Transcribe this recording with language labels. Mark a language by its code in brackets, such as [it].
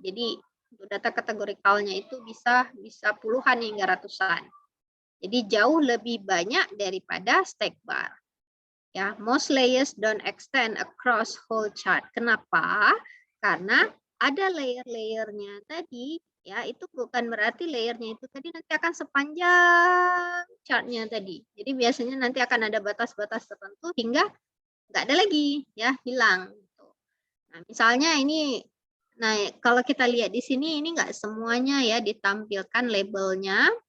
[id] Jadi untuk data kategorikalnya itu bisa puluhan hingga ratusan. Jadi jauh lebih banyak daripada stack bar. [en] Ya, most layers don't extend across whole chart. [id] Kenapa? Karena ada layer-layernya tadi, ya itu bukan berarti layernya itu tadi nanti akan sepanjang chartnya tadi. Jadi biasanya nanti akan ada batas-batas tertentu hingga nggak ada lagi, ya hilang. Nah, misalnya ini, nah kalau kita lihat di sini ini nggak semuanya ya ditampilkan labelnya.